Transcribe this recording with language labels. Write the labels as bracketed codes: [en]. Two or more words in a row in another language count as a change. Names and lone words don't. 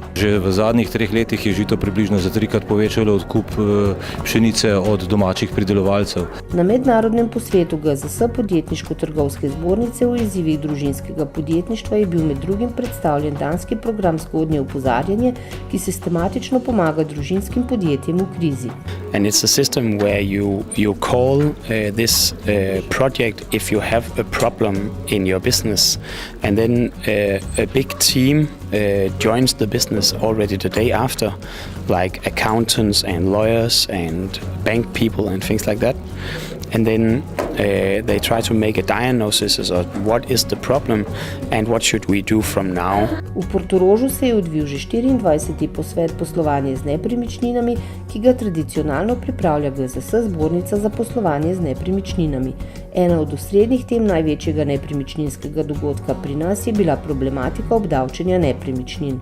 [sl] Že v zadnjih 3 letih je žito približno za 3-krat povečalo odkup pšenice od domačih pridelovalcev. Na mednarodnem posvetu GZS podjetniško-trgovske zbornice v izzivih družinskega podjetništva je bil med drugim predstavljen danski program Zgodnje opozarjanje, ki sistematično pomaga družinskim podjetjem v krizi. [en] And it's a system where you call this project if you have a problem in your business, and then a big team joins the business already the day after, like accountants and lawyers and bank people and things like that. And then they try to make a diagnosis of what is the problem and what should we do from now. [sl] V Portorožu se je odvil že 24. posvet poslovanje z nepremičninami, ki ga tradicionalno pripravlja GZS, zbornica za poslovanje z nepremičninami. Ena od osrednjih tem največjega nepremičninskega dogodka pri nas je bila problematika obdavčenja nepremičnin.